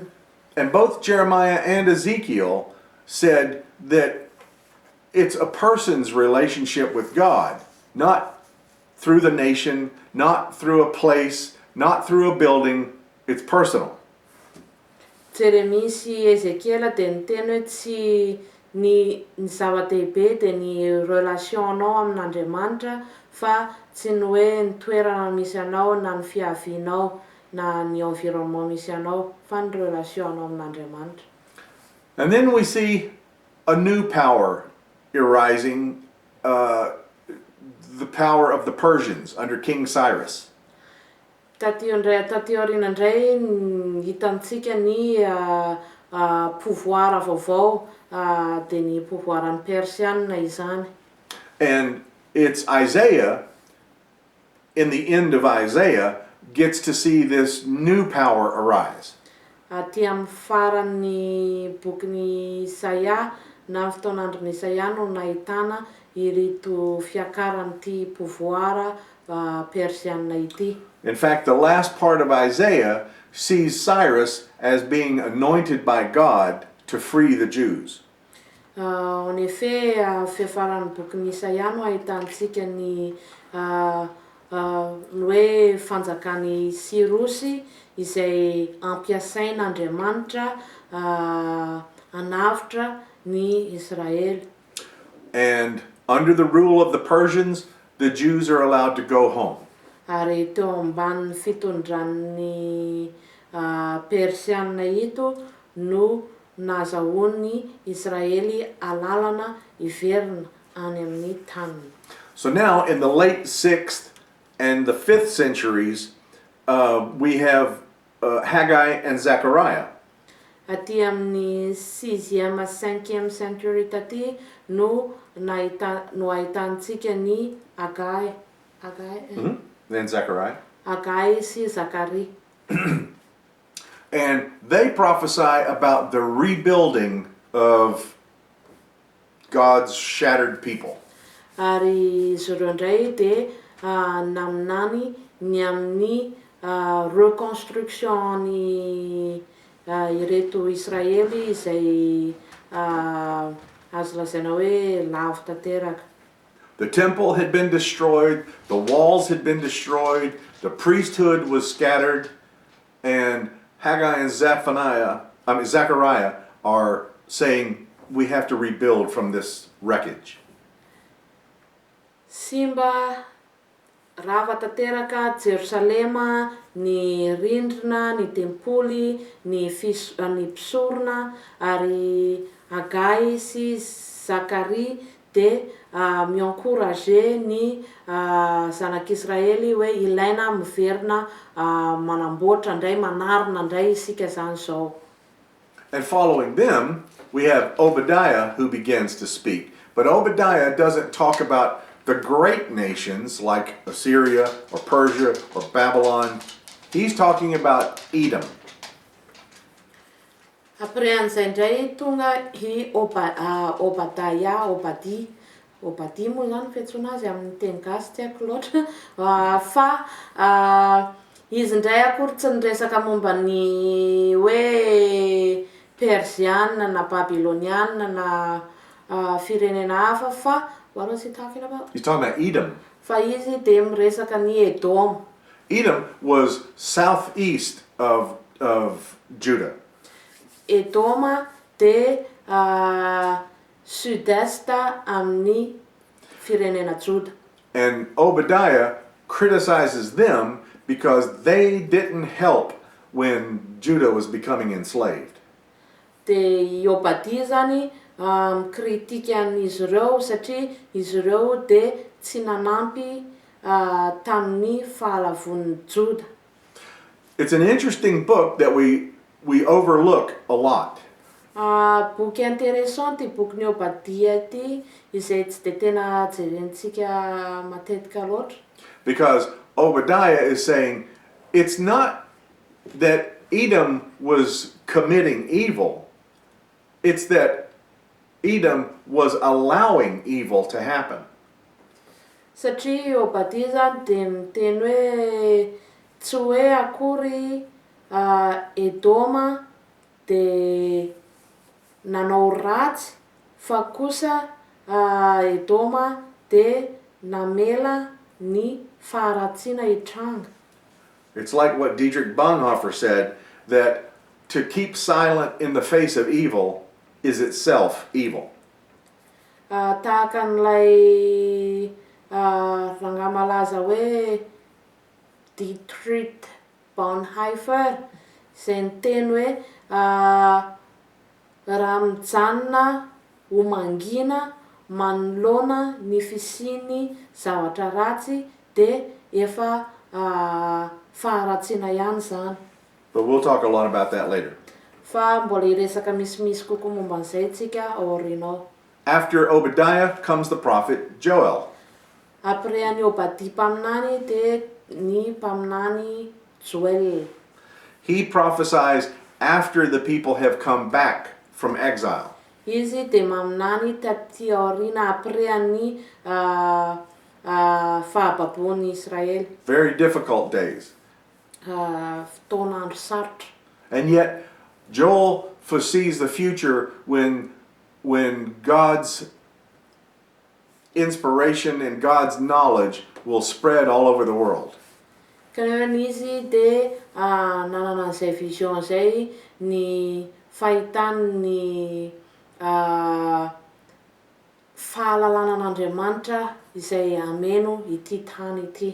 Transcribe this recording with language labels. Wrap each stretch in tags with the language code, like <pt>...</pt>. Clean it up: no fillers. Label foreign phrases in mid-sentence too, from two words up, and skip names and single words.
<en>And both Jeremiah and Ezekiel said that it's a person's relationship with God, not through the nation, not through a place, not through a building. It's personal.</en> <mg>Jeremia sy Ezekiel dia niteny hoe tsy ny zava-dehibe dia ny relationnao amin'Andriamanitra fa tsy ny hoe ny toerana misy anao na ny fiavianao na ny environnement misy anao fa ny relationnao amin'Andriamanitra.</mg> <en>And then we see a new power arising, the power of the Persians under King Cyrus.</en> <mg>Taty aoriana indray hitantsika ny pouvoir vaovao dia ny pouvoir an'ny Persianina izany.</mg> <en>And it's Isaiah, in the end of Isaiah, gets to see this new power arise.</en> <mg>Aty amin'ny faran'ny bokin'ny Isaia na fotoan'andron'ny Isaia no nahitana ireto fiakaran'ity pouvoir Persianina ity.</mg> <en>In fact, the last part of Isaiah sees Cyrus as being anointed by God to free the Jews.</en> <fr>En effet,</fr> <mg>fiafaran'ny bokin'ny Isaia no ahitantsika ny hoe fanjakan'ny Sirosy izay ampiasain'Andriamanitra hanavitra ny Israely.</mg> <en>And under the rule of the Persians, the Jews are allowed to go home.</en> <mg>Ary teo ambany fitondran'ny Persianina ito no nazahoan'ny Israely alalana iverina any amin'ny taniny.</mg> <en>So now, in the late 6th and the 5th centuries, we have Haggai and Zechariah.</en> <mg>Aty amin'ny 6e 5e century taty no ahitantsika ny Haggai,</mg> <en>Then Zechariah.</en> <mg>Haggai sy Zakary.</mg> <en>And they prophesy about the rebuilding of God's shattered people.</en> <mg>Ary izy ireo indray dia naminany ny amin'ny reconstruction-ny ireto Israely izay azo lazaina hoe lavo tanteraka.</mg> <en>The temple had been destroyed, the walls had been destroyed, the priesthood was scattered, and Haggai and Zechariah are saying we have to rebuild from this wreckage.</en> <mg>Simba rava tanteraka Jerusalema, ny rindrina, ny tempoly, ny mpisorona, ary Haggai sy Zakary dia mi-encourager ny zanak'Israely hoe ilaina miverina manamboatra indray, manarina indray isika zany zao.</mg> <en>And following them, we have Obadiah who begins to speak. But Obadiah doesn't talk about the great nations like Assyria or Persia or Babylon. He's talking about Edom.</en> <mg>Après an'izay indray tonga i Obadi moa zany fiantsoana azy amin'ny teny gasy tsy haiko loatra fa izy indray akory tsy niresaka momba ny hoe Persiana na Babyloniana na firenena hafa fa</mg> <en>what was he talking about? He's talking about Edom.</en> <mg>Fa izy dia miresaka ny Edom.</mg> <en>Edom was southeast of Judah.</en> <mg>Edoma dia sud-est amin'ny firenena Juda.</mg> <en>And Obadiah criticizes them because they didn't help when Judah was becoming enslaved.</en> <mg>Dia Obadi zany mikritika an'izy ireo satria izy ireo dia tsy nanampy tamin'ny fahalavon'ny Juda.</mg> <en>It's an interesting book that we overlook a lot.</en> <mg>Boky intéressant ty bokin'ny Obadi ty izay tsy dia tena jerentsika matetika loatra.</mg> <en>Because Obadiah is saying it's not that Edom was committing evil, it's that Edom was allowing evil to happen.</en> <mg>Satria Obadi zany dia miteny hoe tsy hoe akory Edoma dia nanao ratsy fa kosa Edoma dia namela ny faharatsiana hitranga.</mg> <en>It's like what Dietrich Bonhoeffer said, that to keep silent in the face of evil is itself evil.</en> <mg>Tahaka n'ilay rangahy malaza hoe Dietrich Bonhoeffer izay niteny hoe raha mijanona ho mangina manoloana ny fisiany zavatra ratsy dia efa faharatsiana ihany zany.</mg> <en>But we'll talk a lot about that later.</en> <mg>Fa mbola hiresaka misimisy kokoa momba an'izay tsika aorianao.</mg> <en>After Obadiah comes the prophet Joel.</en> <mg>Après an'i Obadi mpaminany dia ny mpaminany Joel.</mg> <en>He prophesies after the people have come back from exile.</en> <mg>Izy dia maminany taty aoriana après an'ny fahababoan'i Israely.</mg> <en>Very difficult days.</en> <mg>Fotoana andro sarotra.</mg> <en>And yet Joel foresees the future when God's inspiration and God's knowledge will spread all over the world.</en> <mg>Kanefa izy dia nanana an'izay vision zay ny fahitany ny fahalalànan'Andriamanitra izay ameno ity tany ity.</mg>